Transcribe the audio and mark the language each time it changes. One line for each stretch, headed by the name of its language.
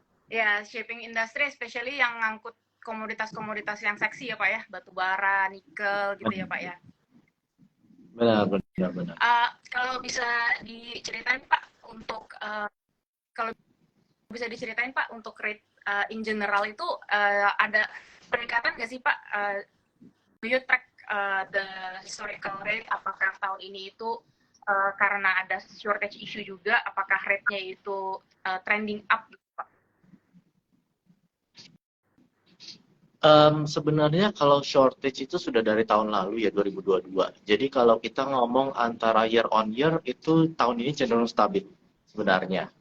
Indonesian: Ya,
English: shipping industry especially
Indonesian: yang ngangkut komoditas-komoditas yang seksi ya Pak ya, batu bara, nikel gitu ya Pak ya. Benar. Kalau bisa diceritain Pak untuk kalau bisa diceritain Pak untuk rate in general itu ada peningkatan nggak sih Pak?
English: Do you track the historical rate?
Indonesian: Apakah tahun ini itu karena ada shortage issue juga, apakah rate-nya itu
English: trending up?
Indonesian: Sebenarnya kalau shortage itu sudah dari tahun lalu ya 2022. Jadi kalau kita ngomong antara year on year itu tahun ini cenderung stabil sebenarnya.